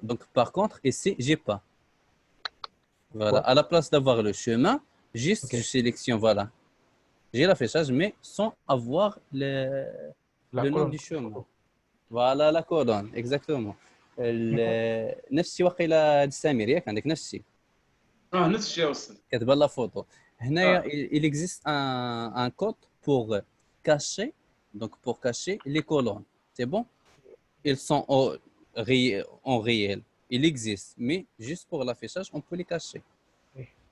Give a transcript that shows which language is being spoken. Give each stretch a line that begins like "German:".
French: Donc par contre, ici, j'ai pas. Voilà. À la place d'avoir le chemin, juste Ok. je sélectionne, voilà. J'ai l'affichage, mais sans avoir La le nom colonne. du chemin. Voilà la colonne, exactement.
Arabic: نفس الشيء واقيلا هاد سمير ياك عندك نفس الشيء نفس الشيء يا استاذ. كتبان لا فوتو هنايا
French: il existe un code pour cacher, donc pour cacher les colonnes. C'est bon? Ils sont en réel. Il existe, mais juste pour l'affichage, on peut les cacher. Oui.